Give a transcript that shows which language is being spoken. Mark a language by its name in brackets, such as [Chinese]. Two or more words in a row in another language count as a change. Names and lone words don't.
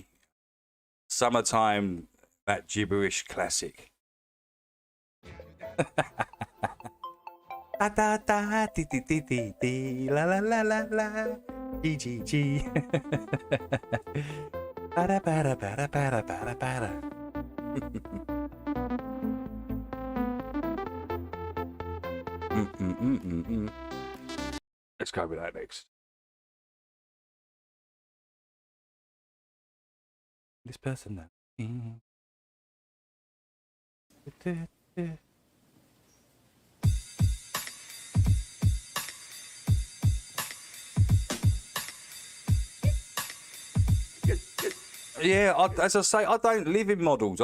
[English] Summertime, that gibberish classic. Da da da dee dee dee dee dee la la la la la G G G. Bada bada bada bada bada bada. Let's go with that next. This person then. Yeah, as I say, I don't live in models.